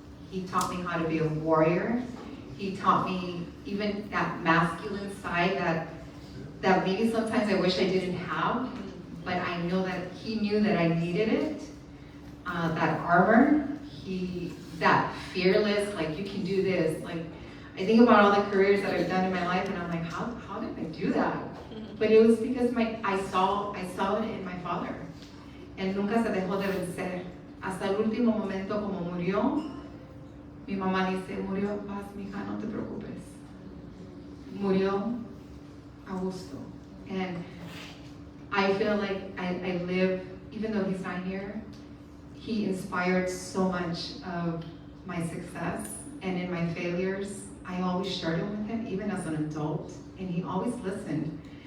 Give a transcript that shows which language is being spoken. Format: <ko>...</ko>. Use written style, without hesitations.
<en>He taught me how to be a warrior. He taught me even that masculine side that maybe sometimes I wish I didn't have, but I know that he knew that I needed it. That armor, that fearless, like you can do this. Like I think about all the careers that I've done in my life, and I'm like, how did I do that? But it was because I saw it in my father.</en> <es>Él nunca se dejó de vencer. Hasta el último momento, como murió, mi mamá dice, murió en paz, mija, no te preocupes. Murió a gusto.</es> <en>And I feel like I live, even though he's not here, he inspired so much of my success, and in my failures, I always shared it with him, even as an adult, and he always listened.</en>